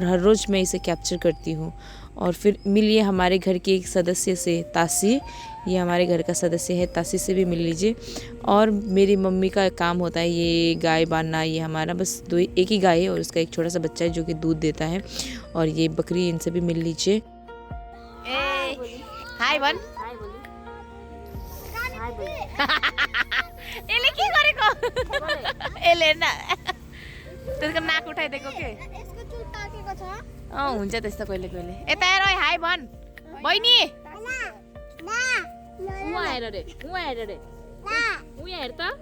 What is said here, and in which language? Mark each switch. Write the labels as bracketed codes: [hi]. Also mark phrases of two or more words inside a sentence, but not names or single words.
[hi] और हर रोज़ मैं इसे कैप्चर करती हूँ। और फिर मिलिए हमारे घर के एक सदस्य से, तासी, ये हमारे घर का सदस्य है, तासी से भी मिल लीजिए। और मेरी मम्मी का काम होता है ये गाय बांधना। ये हमारा बस एक ही गाय है और उसका एक छोटा सा बच्चा है जो कि दूध देता है। और ये बकरी, इनसे भी मिल लीजिए। [ne] हाय बन एले के गरेको एले न त्यसको नाक उठाइदिएको के यसको चुल ताकेको छ। हुन्छ त्यस्तो कहिले कहिले। यता हेर हाय भन बहिनी। उहाँ हेर रे, उहाँ हेर रे, उहाँ हेर त।